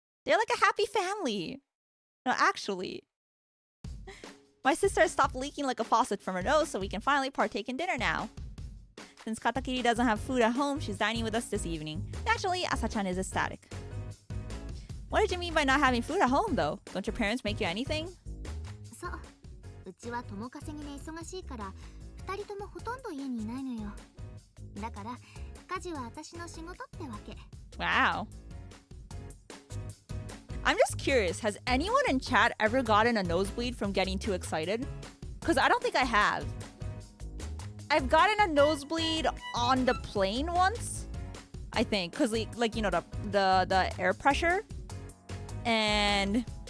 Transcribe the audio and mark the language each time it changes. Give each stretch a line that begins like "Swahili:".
English: They're like a happy family. No, actually. My sister stopped leaking like a faucet from her nose, so we can finally partake in dinner now. Since Katakiri doesn't have food at home, she's dining with us this evening. Naturally, Asa-chan is ecstatic. What did you mean by not having food at home, though? Don't your parents make you anything?
Japanese: そう。うちは共稼ぎで忙しいから、2人ともほとんど家にいないのよ。だから、家事は私の仕事ってわけ。
English: Wow. I'm just curious, has anyone in chat ever gotten a nosebleed from getting too excited? Because I don't think I have. I've gotten a nosebleed on the plane once, I think, because like you know the air pressure, and